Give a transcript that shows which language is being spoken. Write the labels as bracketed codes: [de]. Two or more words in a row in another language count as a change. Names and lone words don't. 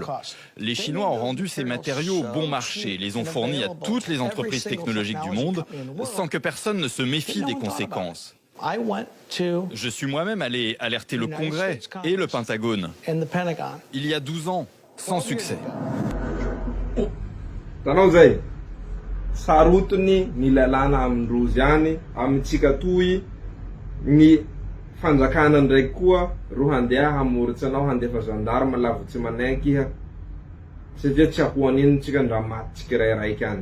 [fr] Les Chinois ont rendu ces matériaux bon marché, les ont fournis à toutes les entreprises technologiques du monde sans que personne ne se méfie des conséquences. Je suis moi-même allé alerter le Congrès et le Pentagone il y a 12 ans, sans succès. [mg] Tanao sarotiny ny lalàna amindrozy any amintsika toy ny fanjakana ndraiky koa ro handeha hamoritsa anao handefa gendarme lavo tsy manaiky iha, satria tsy ahoan'iny tsika Andramаты tsirairay any.